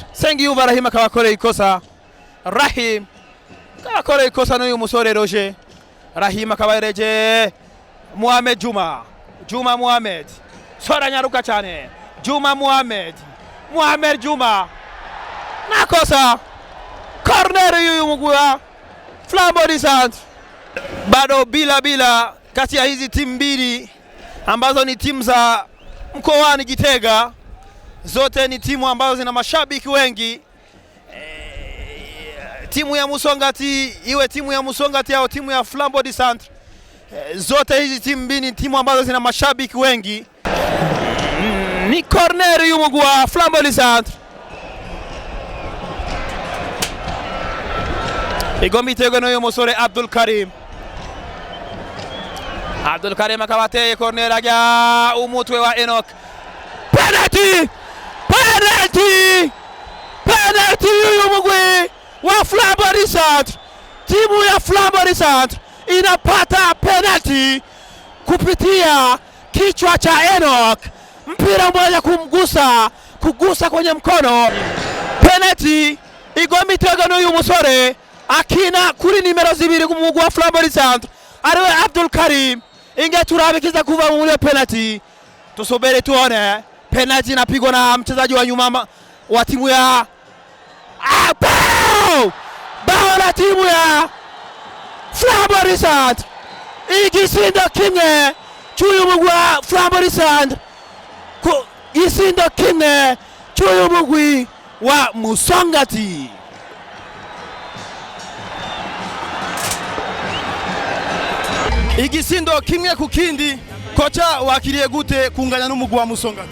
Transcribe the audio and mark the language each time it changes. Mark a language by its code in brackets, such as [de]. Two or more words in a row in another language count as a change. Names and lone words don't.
[rn] Sengiyumva Rahim akaba akoreye ikosa n'uyu musore Roger. Rahim akaba yereje Mohamed Juma Mohamed sora nyaruka cyane Juma Mohamed Juma nakosa corner y'uyu mugwi wa Flambeau Centre. [sw] Bado bila kati ya hizi timu mbili ambazo ni timu za mkoani Gitega, zote ni timu ambazo zina mashabiki wengi. Timu ya Musongati iwe timu ya Musongati au timu ya Flambeau Centre, zote hizi timu mbili ni timu ambazo zina mashabiki wengi. [rn] Ni corner y'umugwi wa Flambeau Centre. Igomba itego n'uyu musore Abdul Karim akaba ateye corner ajya umutwe wa Enoch. Penalty y'uyu mugwi wa Flambeau Centre. [sw] Timu ya Flambeau Centre inapata penalty kupitia kichwa cha Enoch, mpira mmoja kugusa kwenye mkono. [rn] Penalty igomba itego n'uyu musore akina kuri nimero 2 kumugwi wa Flambeau Centre ariwe Abdul Karim. Inge turabikiza kuva muri penalty, [sw] tusubiri tuone. Penalty inapigwa na mchezaji wa nyuma wa timu ya bao la timu ya Flambeau Centre. [rn] Igisindo kimwe cy'uyu mugwi wa Flambeau Centre igisindo kimwe cy'uyu mugwi wa Musongati. Igisindo kimwe ku kindi, kocha wakiriye gute kunganya n'umugwi wa Musongati?